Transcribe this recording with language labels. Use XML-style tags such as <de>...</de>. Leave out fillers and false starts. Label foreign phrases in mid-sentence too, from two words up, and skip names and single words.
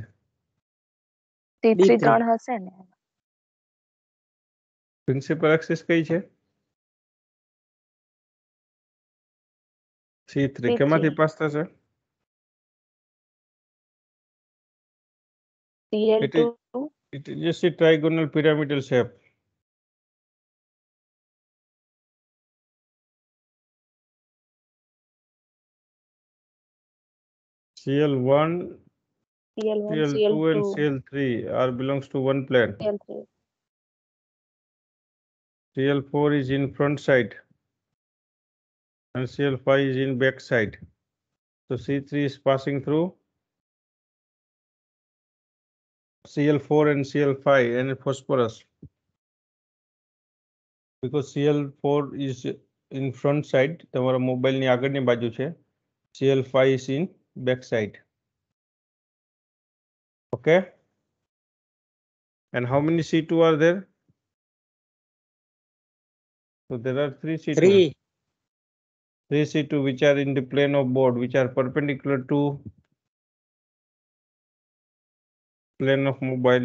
<en>T3 D3.</en> <gu>3 હશે ને</gu> <en>Principal axis</en> <gu>કઈ છે? C3 કેમાંથી પાસ થશે?</gu> <en>Cl2 It is just a trigonal pyramidal shape. Cl1, CL1, Cl2 and CL2, Cl3 are belongs to one plane. CL3. Cl4 is in front side and Cl5 is in back side. So C3 is passing through Cl4 and Cl5 and phosphorus. Because Cl4 is in front side,</en> <gu>તમારા મોબાઈલની આગળની બાજુ છે.</gu> <en>Cl5 is in back side. Okay. And how many C2 are there? So there are 3 C2. 3. 3 C2 which are in the plane of board, which are perpendicular to plane of mobile.</en>